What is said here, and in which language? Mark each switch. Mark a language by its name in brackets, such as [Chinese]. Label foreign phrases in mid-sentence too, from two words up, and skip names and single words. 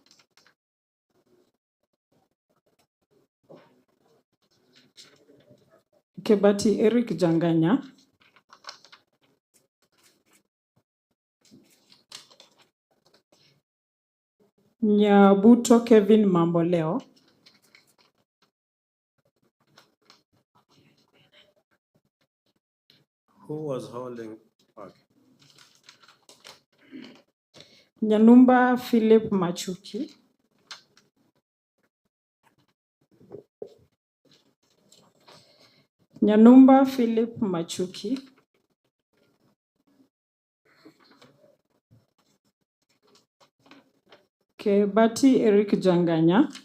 [English] Kebati Eric Janganya. Nyabuto Kevin Mamboleo. Who was holding? Okay. Nyanumba Philip Machuki. Nyanumba Philip Machuki. Kebati Eric Janganya.